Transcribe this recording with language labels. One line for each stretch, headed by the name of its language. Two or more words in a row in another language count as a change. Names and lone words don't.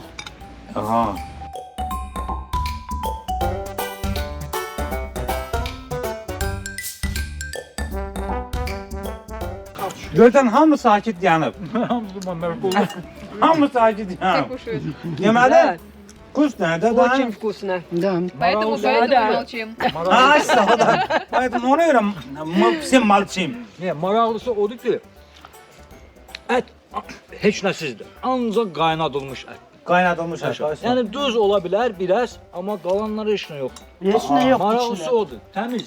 Azerbaijani: Aha. Görsən hamı sakit yanıb. Hamı sakit yanıb. Deməli,
Turkish: kuş nerede?
Russian: Очень вкусно. Да. Поэтому молчим.
Azerbaijani: Ay sağ ol. Поэтому ona görə sən malçıyım. Ne, maraqlısı odur ki, ət heç nəsizdir. Ancaq qaynadılmış ət. Qaynadılmış aşağı. Yəni duz ola bilər biraz, amma qalanları heç nə yox. Heç nə yox. Maraqlısı odur, təmiz.